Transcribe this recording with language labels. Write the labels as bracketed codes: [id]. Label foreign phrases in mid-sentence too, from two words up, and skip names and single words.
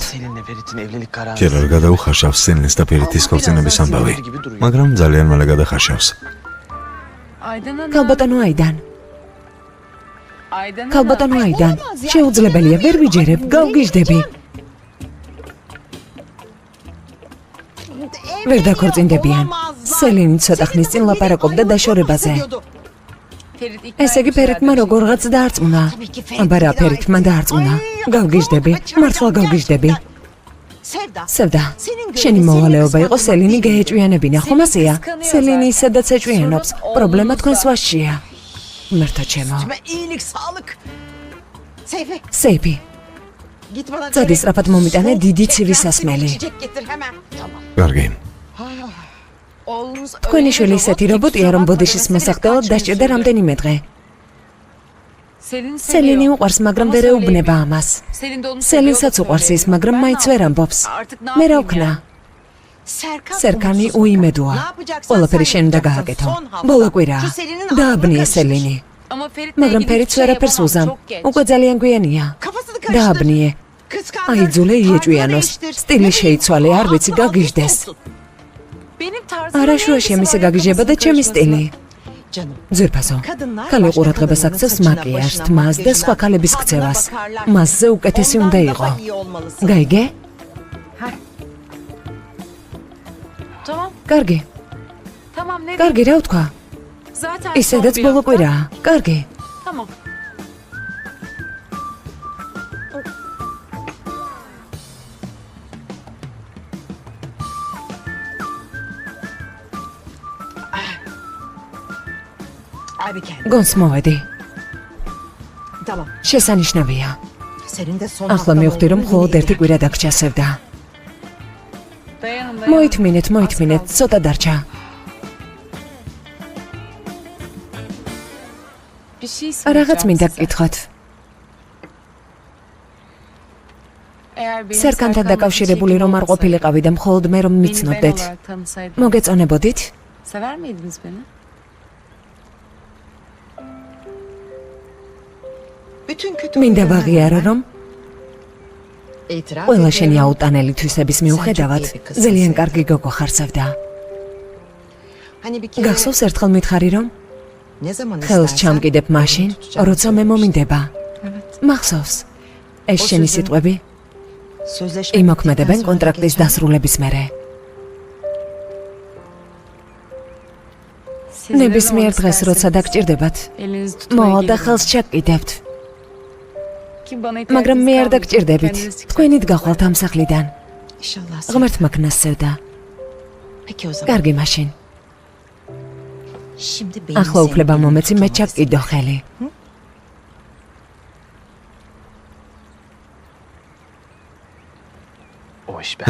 [tr] Selin'le Ferit'in evlilik kararı. [ka] ჯერ არ გადაუხარშავს სელნის და ფერეთის ქორწინების ამბავი, მაგრამ ძალიან მალე გადახარშავს. [tr] Aydan Hanım. [ka] ქალბატონო აიდან. [tr] Aydan Hanım. [ka] ქალბატონო აიდან. შეუძლებელია, ვერ ვიჯერებ, გავგიჟდები. ვერ დაქორწინდებიან. სელინი ცოტა ხნის წინ ლაპარაკობდა დაშორებაზე. [tr] Ferit ikna [ka] ესე იგი ფერიტმა როგორღაც დაარწმუნა. აბა რა ფერიტმა დაარწმუნა. გავგიჟდები, მართლა გავგიჟდები. სევდა, შენი მოვალეობა იყო სელინი გაეჭვიანებინა, ხომ ასეა? სელინი ისედაც ეჭვიანობს, პრობლემა თქვენს ვაშშია. მერტო ჩემო. [tr] İyilik, sağlık. Seyfi, [ka] სეიფი, [tr] git bana [ka] წადი სწრაფად მომიტანე დიდი ცივი სასმელი. [tr] içecek getir hemen. Tamam. [ka] კარგი. [tr] Oğlunuz [ka] თქვენი შვილი ისეთი რობოტია, რომ ბოდიშის მოსახდელად დაჭირდა რამდენიმე დღე. [tr] Selin [ka] სელინი უყვარს, მაგრამ ვერ ეუბნება ამას. [tr] Selin de onu [ka] სელინსაც უყვარს ის, მაგრამ მაინც ვერ ამბობს. მე რა ვქნა? [tr] Serkan, [ka] სერკანი [tr] umutsuz. Ne [ka] უიმედოა. [tr] yapacaksın? [ka] ყველაფერი [tr] Sen [ka] შენ უნდა [tr] yapacaksın. [ka] გააკეთო. [tr] Son hafta. [ka] ბოლო კვირა. [tr] Şu Selin'in [ka] დააბნიე [tr] aklını [ka] სელინი. [tr] Ama Ferit [ka] მაგრამ ფერიც ვერაფერს უზამ. უკვე ძალიან გვიანია. [tr] Kafasını karıştır. [ka] დააბნიე. [tr] Kıskandır. [ka] აიძულე იეჭვიანოს. [tr] Değiştir. [ka] სტილი [tr] Ne [ka] შეიცვალე, არ ვიცი, [tr] Altına [ka] გაგიჟდეს. [tr] olsun. Benim tarzım [ka] არაშუაში მისი გაგიჟება და ჩემი სტილი. [tr] canım. [ka] ძირფასო. [tr] Kadınlar [ka] ქალი [tr] başka [ka] ყურადღებას [tr] kadınların [ka] აქცევს [tr] saçına, [ka] მაკიაჟს, [tr] başına, [ka] თმას და სხვა [tr] makyajına, [ka] ქალების [tr] tadına [ka] ქცევას. [tr] bakarlar. [ka] მასზე უკეთესი [tr] Ondan [ka] უნდა [tr] daha [ka] იყო. [tr] iyi olmalısın. [ka] გაიგე? [tr] Tamam. [ka] კარგი. [tr] Tamam ne [ka] კარგი რა ვთქვა? [tr] Zaten [ka] ისედაც [tr] son bir [ka] ბოლო [tr] hafta. [ka] კვირაა. კარგი. [tr] Tamam. Abi kendi. [ka] გონს მოვედი. [tr] Tamam. [ka] შესანიშნავია. [tr] Senin de son [ka] ახლა [tr] haftan [ka] მივხვდი რომ [tr] olduğunu [ka] მხოლოდ [tr] bileyim. [ka] ერთი კვირა დაგჭასევდა. [tr] Dayanın. [ka] მოითმინეთ, ცოტა დარჩა. [tr] Bir şey [ka] რაღაც [tr] söyleyeceğim [ka] მინდა [tr] size. [ka] გკითხოთ. [tr] Eğer benim [ka] სერკანთან [tr] Serkan'la [ka] დაკავშირებული [tr] bir [ka] რომ არ [tr] şekilde [ka] ყოფილიყავი და მხოლოდ მე რომ [tr] beni ben [ka] მიცნობდეთ. [tr] olarak tanısaydın. [ka] მოგეწონებოდით? [tr] Sever miydiniz beni? Bütün kötü [ka] მინდა [tr] huylarına [ka] ვაღიარო რომ [tr] itiraf [ka] ყველა [tr] ediyorum. [ka] შენი აუტანელი თვისების მიუხედავად ძალიან კარგი გოგო ხარ სევდა. [tr] Hani bir kere [ka] გახსოვს ერთხელ მითხარი რომ [tr] ne zaman [ka] ხელს [tr] istersen [ka] ჩამკიდებ მაშინ, [tr] tutacağım. [ka] როცა მე მომინდება. [tr] Evet. [ka] მახსოვს? ეს შენი სიტყვები [tr] Sözleşme [ka] იმოქმედებენ [tr] bittikten sonra [ka] კონტრაქტის [tr] geçen- [ka] დასრულების მერე. [tr] Siz ne [ka] ნებისმიერ [tr] zaman [ka] დღეს როცა [tr] isterseniz [ka] dagჭირდებათ, [tr] elinizi tutmaya [ka] მოვალ და [tr] gelirim. [ka] ხელს ჩაგკიდებთ. [tr] Ki bana [ka] მაგრამ [tr] ihtiyacınız [ka] მე არ [tr] kalmayacak. [ka] დაგჭირდებით. [tr] Kendiniz çıkacaksınız. [ka] თქვენით გახვალთ ამ სახლიდან. [tr] İnşallah. sen- [ka] ღმერთმა ქნას სევდა. [tr] Peki o zaman. [ka] კარგი მაშინ. [tr] Şimdi benim [ka] ახლა უფლება [tr] senin [ka] მომეცი მე [tr] tutamazsın. [ka] ჩაგკიდო ხელი. [tr] O iş ben.